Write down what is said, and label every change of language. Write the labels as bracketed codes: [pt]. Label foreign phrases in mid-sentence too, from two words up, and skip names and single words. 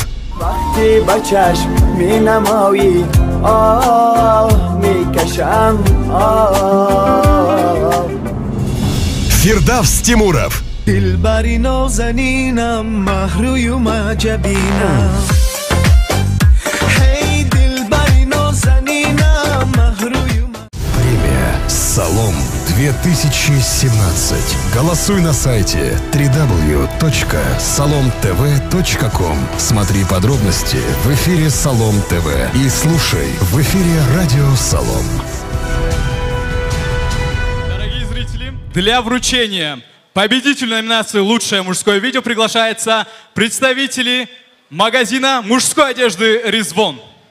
[fa] وقتی با چشم می‌نمایی آه می‌کشم آه [ru] Фирдавс Тимуров, [fa] دلبری نازنینم مهروی و جبینم هی دلبری نازنینم مهروی [ru] премия «Салом 2017». Голосуй на сайте www.salomtv.com. Смотри подробности в эфире Салом ТВ и слушай в эфире радио Салом. Дорогие зрители, для вручения победителя номинации «Лучшее мужское видео» приглашаются представители магазина мужской одежды «Ризвон».